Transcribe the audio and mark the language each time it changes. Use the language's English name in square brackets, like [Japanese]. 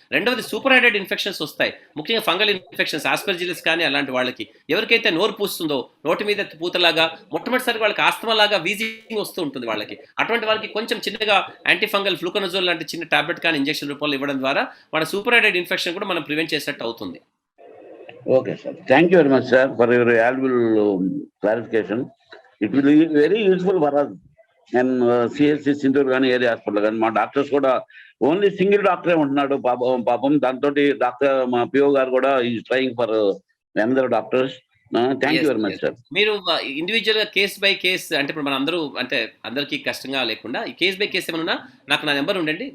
[Telugu] రెండవది, super hydrate infections వస్తాయి, ముఖ్యంగా ఫంగల్ ఇన్ఫెక్షన్స్, ఆస్పర్జిల్లస్ కానీ అలాంటి వాళ్ళకి. ఎవరికైతే నోరు పూస్తుందో, నోటి మీద పూతలాగా, మొట్టమొదటిసారి వాళ్ళకి ఆస్తమా లాగా వీజింగ్ వస్తూ ఉంటుంది వాళ్ళకి. అటువంటి వాళ్ళకి కొంచెం చిన్నగా యాంటీఫంగల్ ఫ్లూకనజోల్ లాంటి చిన్న టాబ్లెట్ కానీ ఇంజెక్షన్ రూపంలో ఇవ్వడం ద్వారా మన సూపర్ హైడ్రేట్ ఇన్ఫెక్షన్ కూడా మనం ప్రివెంట్ చేసినట్టు అవుతుంది. [English] Okay, sir. Thank you very much, sir, for your valuable clarification. It will be very useful for us. [Telugu] And CSC Sindoor కానీ ఏరియా హాస్పిటల్ కానీ మా డాక్టర్స్ కూడా ఓన్లీ సింగిల్ డాక్టరే ఉంటున్నాడు పాపం. దాంతో డాక్టర్ మా పిఓ గారు కూడా [English] Is trying for another doctors. Thank you very much sir. [Telugu] మీరు ఇండివిజువల్ గా కేస్ బై కేస్, అంటే ఇప్పుడు మన అందరూ అంటే అందరికీ కష్టంగా లేకుండా ఈ కేస్ బై కేస్ ఏమన్నా నాకు నా నెంబర్ ఉండండి.